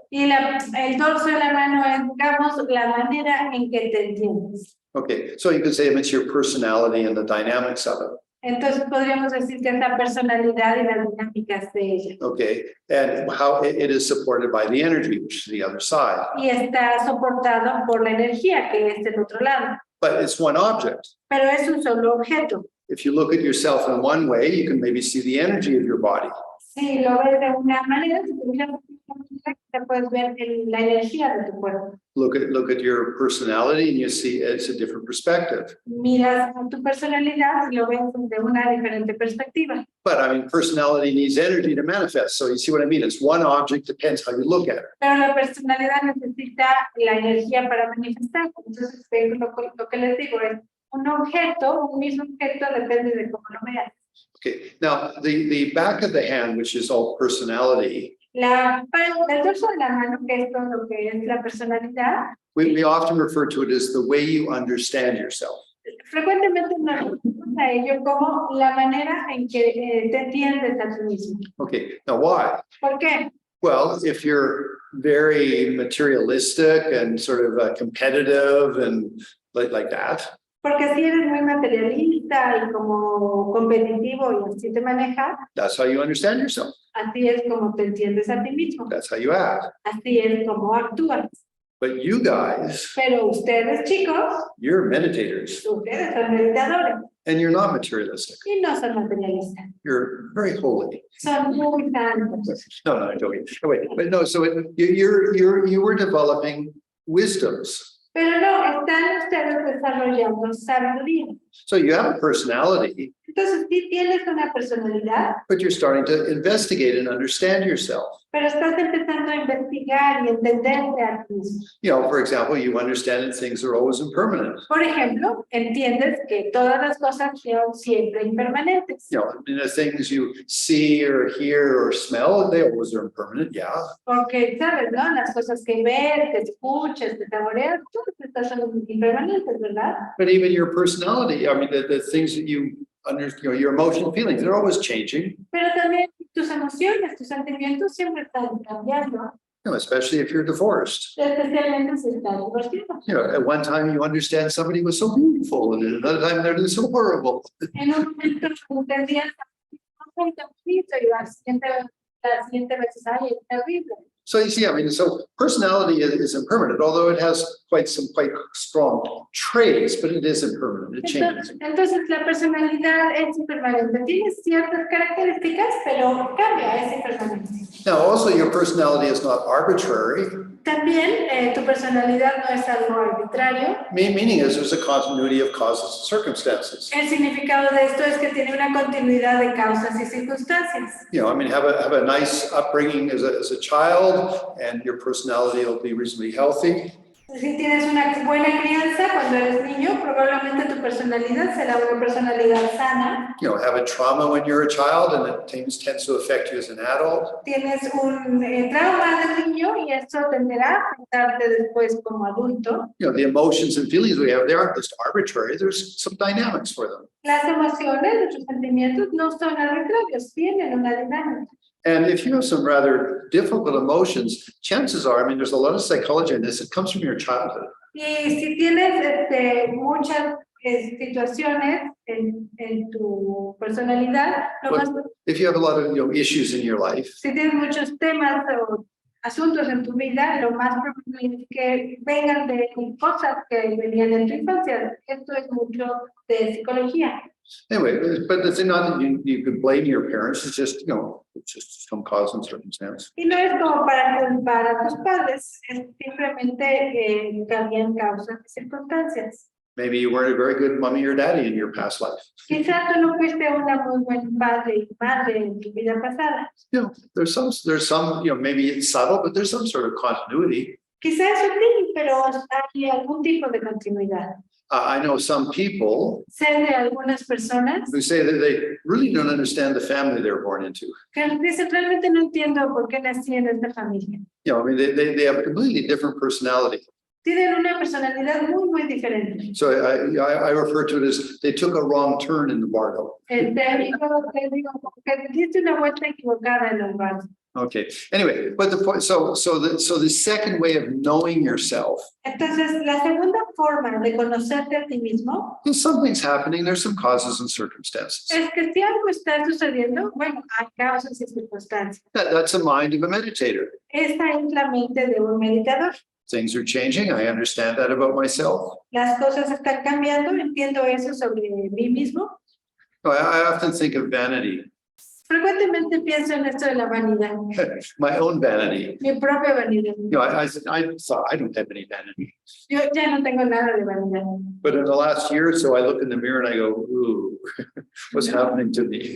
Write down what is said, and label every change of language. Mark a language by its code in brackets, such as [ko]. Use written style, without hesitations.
[es] y el dorso de la mano es, digamos, la manera en que te entiendes. [en] Okay, so you could say it's your personality and the dynamics of it. [es] Entonces, podríamos decir que es la personalidad y las dinámicas de ella. [en] Okay, and how it is supported by the energy, which is the other side. [es] Y está soportado por la energía, que es del otro lado. [en] But it's one object. [es] Pero es un solo objeto. [en] If you look at yourself in one way, you can maybe see the energy of your body. [es] Si lo ves de una manera, te puedes ver la energía de tu cuerpo. [en] Look at your personality and you see it's a different perspective. [es] Miras a tu personalidad y lo ves de una diferente perspectiva. [en] But I mean, personality needs energy to manifest. So you see what I mean? It's one object, depends how you look at it. [es] Pero la personalidad necesita la energía para manifestar. Entonces, lo que les digo es, un mismo objeto, depende de cómo lo veas. [en] Okay, now the back of the hand, which is all personality, [es] El dorso de la mano, que es todo lo que es la personalidad, [en] we often refer to it as the way you understand yourself. [es] frecuentemente nos referimos a ello como la manera en que te entiendes a ti mismo. [en] Okay, now why? [es] ¿Por qué? [en] Well, if you're very materialistic and sort of competitive and like that, [es] Porque si eres muy materialista y como competitivo y así te manejas, [en] that's how you understand yourself. [es] así es como te entiendes a ti mismo. [en] That's how you act. [es] Así es como actúas. [en] But you guys, [es] Pero ustedes, chicos, [en] you're meditators [es] ustedes son meditadores [en] and you're not materialistic. [es] y no son materialistas. [en] You're very holy. [es] Son muy santos. [en] No, I'm joking. Oh, wait, but no, so you were developing wisdoms. [es] Pero no, están ustedes desarrollando sabiduría. [en] So you have a personality, [es] Entonces sí tienes una personalidad, [en] but you're starting to investigate and understand yourself. [es] pero estás empezando a investigar y entenderte a ti mismo. [en] You know, for example, you understand that things are always impermanent. [es] Por ejemplo, entiendes que todas las cosas son siempre impermanentes. [en] You know, the things you see or hear or smell, they always are impermanent, yeah. [es] Porque, ¿sabes, no? Las cosas que ves, que escuchas, que saboreas, todas estas son impermanentes, ¿verdad? [en] But even your personality, I mean, the things that you your emotional feelings, they're always changing. [es] Pero también tus emociones, tus sentimientos siempre están cambiando. [en] especially if you're divorced. [es] especialmente si está divorciado. [en] At one time you understand somebody was so beautiful, and at another time they're so horrible. [es] En un momento entendías muy bonito y la siguiente vez es, ay, es terrible. [en] So you see, so personality is impermanent, although it has quite strong traits, but it is impermanent. It changes. [es] Entonces la personalidad es impermanente. Tiene ciertas características, pero cambia, es impermanente. [en] Now, also your personality is not arbitrary. [es] También tu personalidad no es algo arbitrario. [en] Meaning is there's a continuity of causes and circumstances. [es] El significado de esto es que tiene una continuidad de causas y circunstancias. [en] Have a nice upbringing as a child, and your personality will be reasonably healthy. [es] Si tienes una buena crianza cuando eres niño, probablemente tu personalidad será una personalidad sana. [en] Have a trauma when you're a child, and it tends to affect you as an adult. [es] Tienes un trauma de niño y eso tenderá a afectarte después como adulto. [en] The emotions and feelings we have, they aren't just arbitrary. There's some dynamics for them. [es] Las emociones, nuestros sentimientos no son arbitrarios, tienen una dinámica. [en] And if you have some rather difficult emotions, chances are, there's a lot of psychology in this. It comes from your childhood. [es] Y si tienes muchas situaciones en tu personalidad, [en] If you have a lot of issues in your life, [es] si tienes muchos temas o asuntos en tu vida, lo más probable es que vengan de cosas que venían en tu infancia. Esto es mucho de psicología. [en] anyway, but it's not that you could blame your parents. It's just, it's just some cause and circumstance. [es] Y no es como para culpar a tus padres, es simplemente que habían causas y circunstancias. [en] Maybe you weren't a very good mommy or daddy in your past life. [es] Quizás tú no fuiste una muy buen padre y madre en tu vida pasada. [en] There's some, maybe it's subtle, but there's some sort of continuity. [es] Quizás es sutil, pero hay algún tipo de continuidad. [en] I know some people [es] Sé de algunas personas [en] who say that they really don't understand the family they were born into. [es] que dicen, realmente no entiendo por qué nací en esta familia. [en] They have a completely different personality. [es] Tienen una personalidad muy diferente. [en] So I refer to it as they took a wrong turn in the bardo. [es] Te digo que diste una vuelta equivocada en el barco. [en] Okay. Anyway, but the point. So the second way of knowing yourself. [es] Entonces, la segunda forma de conocerte a ti mismo [en] If something's happening, there's some causes and circumstances. [es] es que si algo está sucediendo, bueno, hay causas y circunstancias. [en] That's the mind of a meditator. [es] Esta es la mente de un meditador. [en] Things are changing. I understand that about myself. [es] Las cosas están cambiando, entiendo eso sobre mí mismo. [en] I often think of vanity, [es] Frecuentemente pienso en esto de la vanidad, [en] my own vanity. [es] mi propia vanidad. [en] I don't have any vanity. [es] Yo ya no tengo nada de vanidad. [en] But in the last year or so, I look in the mirror and I go, ooh, what's happening to me?